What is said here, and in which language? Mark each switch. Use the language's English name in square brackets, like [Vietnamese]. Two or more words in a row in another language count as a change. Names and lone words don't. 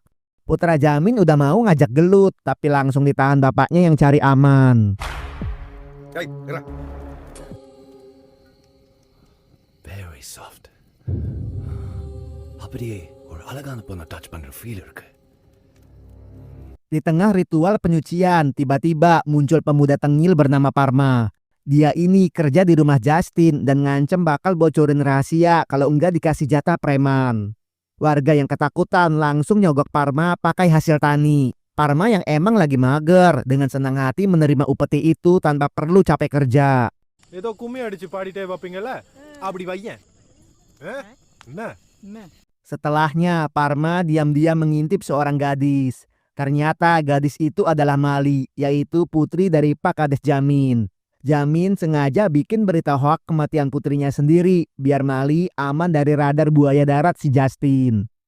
[Indonesian] Putra Jamin udah mau ngajak gelut, tapi langsung ditahan bapaknya yang cari aman. [English] Very soft. [Tamil] அப்படியே ஒரு அழகான பொண்ணை டச் பண்ற ஃபீல் இருக்கு. [Indonesian] Di tengah ritual penyucian, tiba-tiba muncul pemuda tengil bernama Parma. Dia ini kerja di rumah Justin dan ngancem bakal bocorin rahasia kalau enggak dikasih jatah preman. Warga yang ketakutan langsung nyogok Parma pakai hasil tani. Parma yang emang lagi mager dengan senang hati menerima upeti itu tanpa perlu capek kerja. [Tamil] ஏதோ கும்மி அடிச்சு பாடிட்டே வைப்பீங்கல்ல அப்படி வையேன் என்ன [Indonesian] Setelahnya, Parma diam-diam mengintip seorang gadis. Ternyata gadis itu adalah Mali, yaitu putri dari Pak Kades Jamin. Jamin sengaja bikin berita hoak kematian putrinya sendiri, biar Mali aman dari radar buaya darat si Justin.